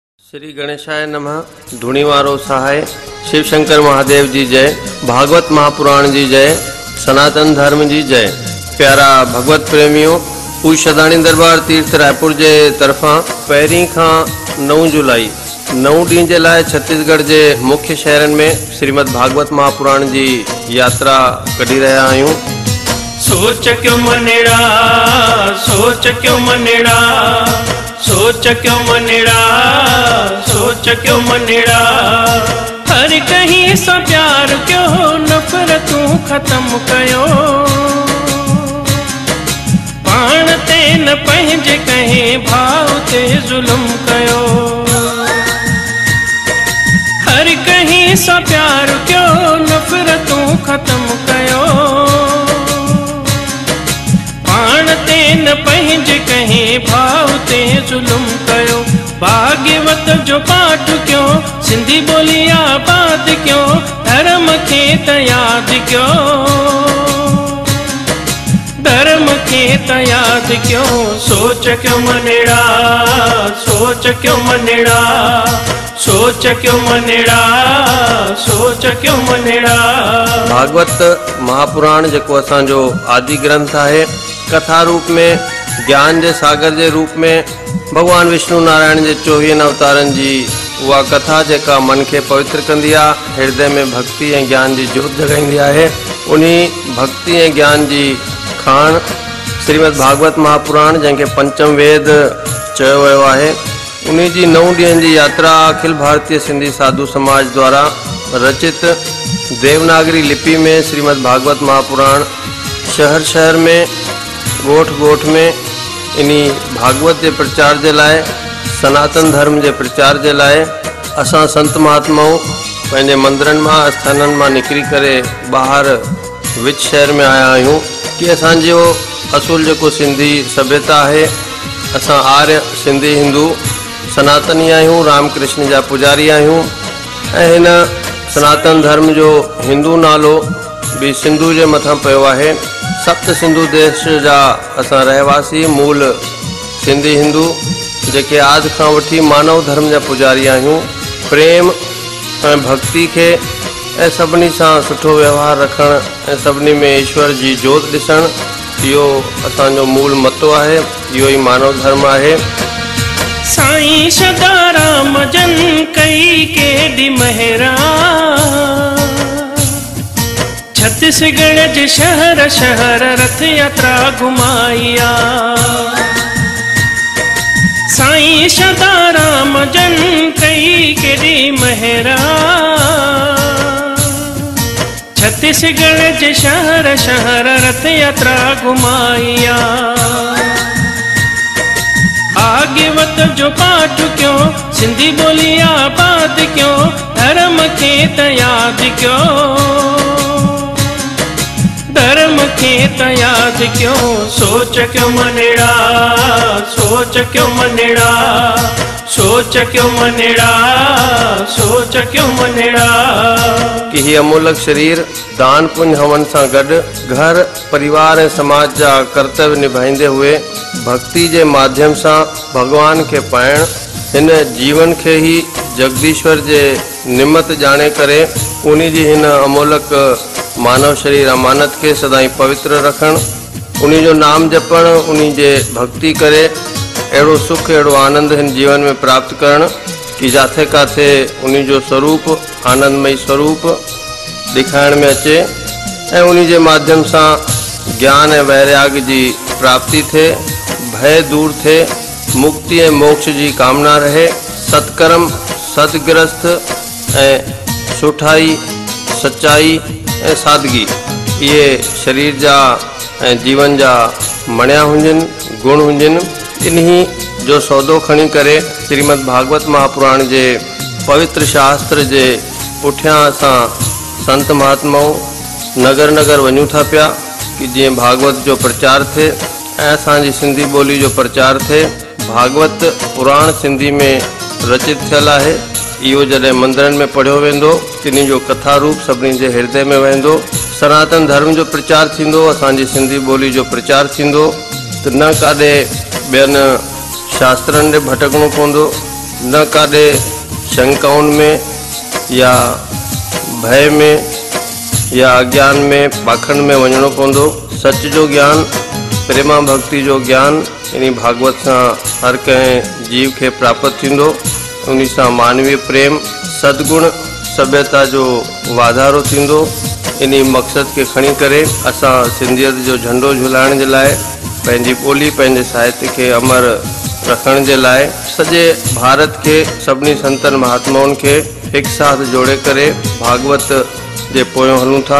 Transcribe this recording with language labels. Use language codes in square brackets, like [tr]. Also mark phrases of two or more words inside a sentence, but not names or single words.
[sa] श्री गणेशाय नमः। [sd] धुणीवारो सहाय। शिव शंकर महादेव जी जय। भागवत महापुराण जी जय। सनातन धर्म जी जय। प्यारा भगवत प्रेमियों, पूज शदानी दरबार तीर्थ रायपुर के तरफा पहिरीं खां 9 जुलाई 9 ॾींहं जे लाइ छत्तीसगढ़ के मुख्य शहरन में श्रीमद भागवत महापुराण की यात्रा कढी रहा आहियूं। सोच क्यों मनेड़ा, सोच क्यों मनेड़ा, सोच क्यों मनेड़ा, सोच क्यों मनेड़ा। हर कहीं सा प्यार क्यों नफरतूं खत्म कयो। पाण ते न पंहिंजे कहीं भाव ते जुल्म कयो। हर कहीं सा प्यार क्यों नफरतूं खत्म कयो। न पंहिंजे कहीं भाव ते जुल्म कयो। भाग्यवत जो पाठ क्यों, सिंधी बोली आबाद क्यों, धर्म खे त याद क्यों, धर्म खे त याद क्यों। सोच क्यों मनेड़ा, सोच क्यों मनेड़ा, सोच क्यों मनेड़ा, सोच क्यों मनेड़ा। भागवत महापुराण जेको असांजो आदि ग्रंथ है, [hi] कथा रूप में ज्ञान के सागर के रूप में भगवान विष्णु नारायण के 24 अवतारन की वह कथा [sd] जेका मन के पवित्र कंदी आ, हृदय में भक्ति और ज्ञान की जोत जगाईंदी है। उन्हीं भक्ति और ज्ञान की खान श्रीमद भागवत महापुराण जैसे पंचम वेद चयो वियो है। उन्हीं की 9 ॾींहनि की यात्रा अखिल भारतीय सिंधी साधु समाज द्वारा रचित देवनागरी लिपि में श्रीमद भागवत महापुराण शहर शहर में गोठ गोठ में इन्हीं भागवत के प्रचार के लाए, सनातन धर्म के प्रचार के लाए असां संत महात्माओं पंहिंजे मंदिरन में स्थानन में निकरी करे बाहर विच शहर में आया आहियूं कि असांजो असूल जो सिंधी सभ्यता है। असां आर्य सिंधी हिंदू सनातनी आहियूं, रामकृष्ण जा पुजारी आहियूं। ऐं हिन सनातन धर्म जो हिंदू नालो भी सिंधु के मथां पियो है। सप्त सिंधु देश जा असां रहवासी मूल सिंधी हिंदू जेके आदि खां वठी मानव धर्म जा पुजारी आहियूं। प्रेम ऐं भक्ति के ऐं सभिनी सां सुठो व्यवहार रखण ऐं सभिनी में ईश्वर जी जोत ॾिसण, इहो असांजो मूल मतो आहे। इहो ई मानव धर्म आहे। साईं सदाराम जन कई केॾी महिरा, छत्तीसगढ़ जे शहर शहर रथ यात्रा घुमाइया। साईं सदाराम जन कई केॾी महिरा, छत्तीसगढ़ जे शहर शहर रथ यात्रा घुमाइया। भाग्यवत जो पाठ क्यों, सिंधी बोली आबाद क्यों, धर्म खे त याद क्यों, धर्म खे त याद क्यों। सोच क्यों मनेड़ा, सोच क्यों मनेड़ा, सोच क्यों मनेड़ा, सोच क्यों मनेड़ा। कि ही अमूलक शरीर दान पुण्य हवन से गड घर परिवार और समाज जा कर्तव्य निभाइंदे हुए भक्ति के माध्यम से भगवान के पाइण, इन जीवन के ही जगदीश्वर के निमित्त जाने करे उन्हीं जी हिन अमूलक मानव शरीर अमानत के सदाई पवित्र रखण, उन्हीं जो नाम जपण, उन्हीं जे भक्ति करे एड़ो सुख एड़ो आनंद हिन जीवन में प्राप्त करण कि जाथे काथे उन्हीं जो स्वरूप आनंदमय स्वरूप दिखाण में अचे ऐं उन्हीं जे माध्यम से ज्ञान और वैराग्य की प्राप्ति थे, भय दूर थे, मुक्ति और मोक्ष की कामना रहे। सत्कर्म सदग्रस्त ऐं सुठाई सच्चाई ऐं सादगी ये शरीर जा ऐं जीवन जा मणिया हुजन, गुण हुजन। इन्हीं जो सौदो खणी करे श्रीमद भागवत महापुराण के पवित्र शास्त्र के पुठियां असां संत महात्माओं नगर नगर वञूं था पिया कि जीअं भागवत जो प्रचार थे ऐं असांजी सिंधी बोली जो प्रचार थे। भागवत पुराण सिंधी में रचित थियल है। इहो जॾहिं मंदिरन में पढ़ियो वेंदो, तिन्हीं जो कथा रूप सभिनी जे हृदय में वेंदो। सनातन धर्म जो प्रचार थींदो, असांजी सिंधी बोली जो प्रचार थींदो। त न काॾे ॿियनि शास्त्रनि ॾे भटकणो पवंदो, न काॾे शंकाउनि में या भय में या अज्ञान में पाखंड में वञणो पवंदो। सच जो ज्ञान, प्रेमा भक्ति जो ज्ञान इन भागवत सां हर कंहिं जीव खे प्राप्त थींदो। उन सां मानवीय प्रेम, सद्गुण, सभ्यता जो वाधारो थींदो। इन मक़सद के खणी करे असां सिंधियत जो झंडो झुलाइण जे लाइ, पंहिंजी ॿोली पंहिंजे साहित्य के अमर रखण जे लाइ सॼे भारत के सभिनी संतन महात्माउनि खे एक साथ जोड़े करे भागवत जे पोयों हलूं था।